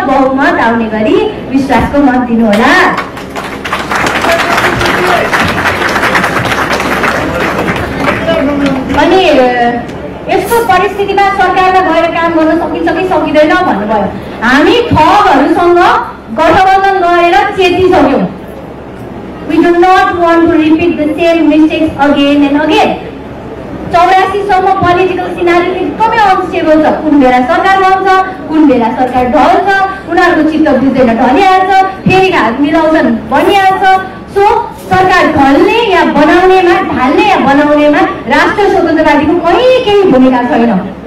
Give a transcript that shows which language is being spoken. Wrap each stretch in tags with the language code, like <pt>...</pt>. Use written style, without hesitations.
<ne>बहुमत आउने गरी विश्वासको मत दिनुहोला। अनि यस्तो परिस्थितिमा सरकारमा गएर काम गर्न सकिन्छ कि सकिँदैन भन्नुभयो। हामी ठगहरूसँग गठबन्धन गरेर चेतिसक्यौँ।</ne> <en>We do not want to repeat the same mistakes again and again.</en> <ne>84 सम्म पोलिटिकल सिनारी एकदमै अनस्टेबल छ। कुन बेला सरकार आउँछ, कुन बेला सरकार ढल्छ, उनीहरूको चित्त बुझ्दैन ढलिहाल्छ, फेरि हात मिलाउँछन् भनिहाल्छ। सो सरकार ढल्ने या बनाउनेमा, ढाल्ने या बनाउनेमा राष्ट्रिय स्वतन्त्रवादीको केही भूमिका छैन।</ne>